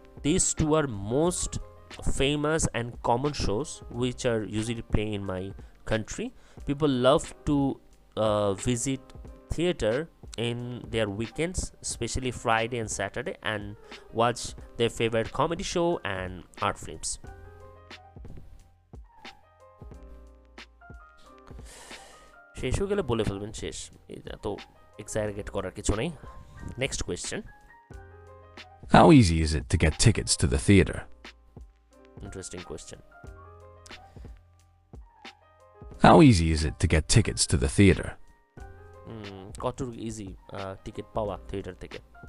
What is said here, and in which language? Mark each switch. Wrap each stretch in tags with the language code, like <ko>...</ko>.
<en>These 2 are most famous and common shows which are usually playing in my country. People love to visit theater in their weekends, especially Friday and Saturday, and watch their favorite comedy show and art films.</en> <bn>শেষ হয়ে গেলে বলে ফেলবেন শেষ, এটা তো exaggerate করার কিছু নেই।</bn> <en>Next question. How easy is it to get tickets to the theater? Interesting question. How easy is it to get tickets to the theater?</en> <bn>কত ইজি টিকিট পাওয়া থিয়েটার থেকে?</bn>